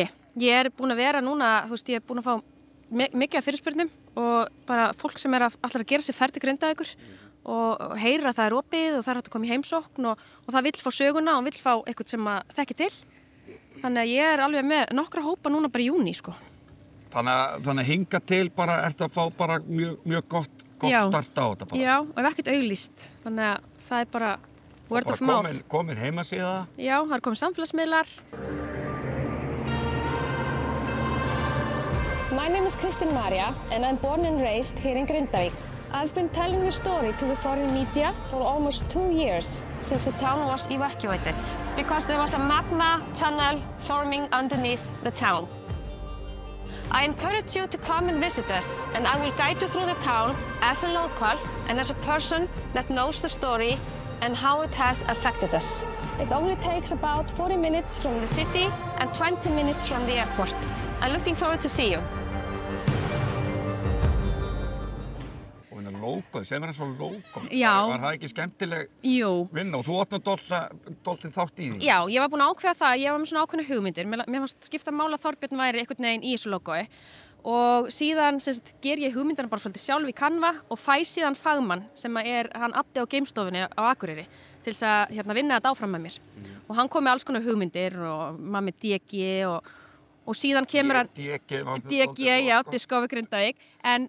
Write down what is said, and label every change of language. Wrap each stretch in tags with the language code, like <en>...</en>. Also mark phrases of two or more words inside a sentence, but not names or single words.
<is>Ég er búin að vera núna, ég er búin að fá mikið af fyrirspurnum og bara fólk sem allar að gera sér ferð til Grindavíkur og heyra að það er opið og það er hægt að koma í heimsókn og það vill fá söguna og vill fá eitthvað sem að þekki til. Þannig að ég er alveg með nokkra hópa núna bara í júní, sko. Þannig að hinga til bara, ertu að fá bara mjög gott start á þetta bara? Já, og ef ekkert auglýst. Þannig að það er bara</is> <en>word of mouth.</en> <is>Komin heimasíða? Já, það er komin samfélagsmiðlar.</is> <en>My name is Kristín María and I'm born and raised here in Grindavík. I've been telling the story to the foreign media for almost 2 years since the town was evacuated because there was a magma tunnel forming underneath the town. I encourage you to come and visit us and I will guide you through the town as a local and as a person that knows the story and how it has affected us. It only takes about 40 minutes from the city and 20 minutes from the airport. I'm looking forward to see you.</en> <is>Logo, sem eins og logo. Já. Var það ekki skemmtileg vinna og þú átt nú dálítið þátt í því? Já, ég var búin að ákveða það, ég var með svona ákveðna hugmyndir. Mér fannst skipta mála að Þorbjörn væri einhvern veginn í þessu logoi og síðan ger ég hugmyndina bara svolítið sjálf í Canva og fæ síðan fagmann sem hann Addi á geimstofunni á Akureyri til þess að vinna þetta áfram með mér og hann kom með alls konar hugmyndir og maður með DG og síðan kemur hann DG, já, Discovery Grindavík en</is>